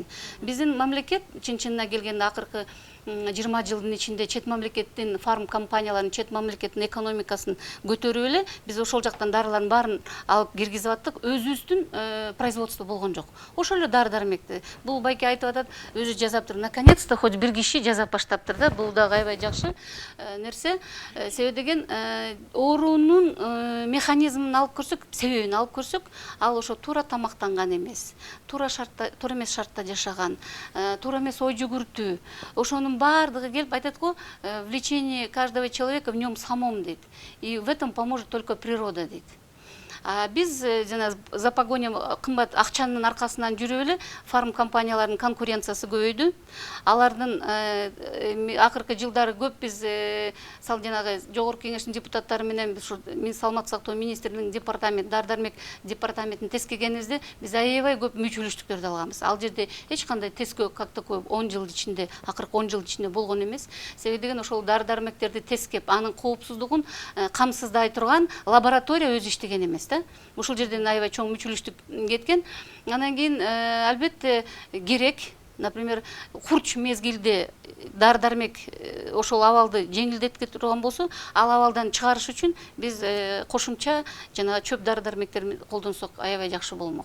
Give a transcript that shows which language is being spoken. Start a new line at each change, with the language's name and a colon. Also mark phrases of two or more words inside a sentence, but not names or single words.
Kyrgyz: Биздин мамлекет чын-чынына келгенде акыркы 20 жылдын ичинде чет мамлекеттин фарм компанияларын, чет мамлекеттин экономикасын көтөрүп эле биз ошол жактан дарылардын баарын алып киргизип аттык. Өзүбүздүн производство болгон жок. Ошол эле дары-дармекти. Бул байке айтып атат, өзү жазаптыр.
Russian: Наконец-то хоть
Kyrgyz: бир киши жазап баштаптыр да. Бул дагы аябай жакшы нерсе. Себеби деген оорунун механизмин алып көрсөк, себебин алып көрсөк, ал ошо туура тамактанган эмес, туура эмес шартта жашаган, туура эмес ой жүгүртүү. Ошонун бардыгы келип айтат го,
Russian: в лечении каждого человека в нем самом дейт. И в этом поможет только природа дейт.
Kyrgyz: Биз жана
Russian: за погоням
Kyrgyz: кымбат акчанын аркасынан жүрүп эле фарм компанияларынын конкуренциясы көбөйдү. Алардын акыркы жылдары көп биз жанагы жогорку кеңештин депутаттары менен ушу саламаттык сактоо министринин департамент, дары-дармек департаментин тескегенибизде биз аябай көп мүчүлүштүктөрдү алганбыз. Ал жерде эч кандай тескөө
Russian: как такое
Kyrgyz: 10 жыл ичинде, акыркы 10 жыл ичинде болгон эмес. Себеби деген ошол дары-дармектерди тескеп, анын коопсуздугун камсыздай турган лаборатория өзү иштеген эмес. Ушул жерден аябай чоң мүчүлүштүк кеткен. Анан кийин албетте керек, например, курч мезгилде дары-дармек ошол абалды жеңилдетке турган болсо, ал абалдан чыгарыш үчүн биз кошумча жана чөп дары-дармектерин колдонсок аябай жакшы болмок.